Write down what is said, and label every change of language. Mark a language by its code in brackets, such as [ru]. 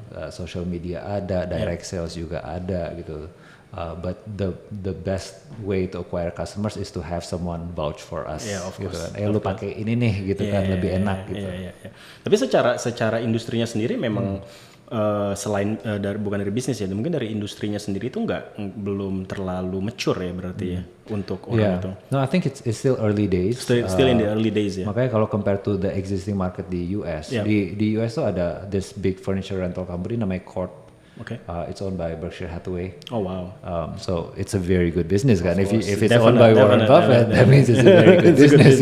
[id] Social media ada, direct sales juga ada gitu. [en] But the best way to acquire customers is to have someone vouch for us. [id] Gitu kan. Lu pakai ini nih gitu kan lebih enak gitu. Tapi secara industrinya sendiri memang selain bukan dari bisnis ya, mungkin dari industrinya sendiri itu belum terlalu mature ya berarti ya untuk orang itu. [en] No, I think it's still early days. Still in the early days ya. [id] Makanya kalau [en] compare to the existing market [id] di US, di US tuh ada [en] this big furniture rental company [id] namanya Court. [en] It's owned by Berkshire Hathaway. Oh wow. So it's a very good business kan. If it's owned by Warren Buffett, that means it's a very good business.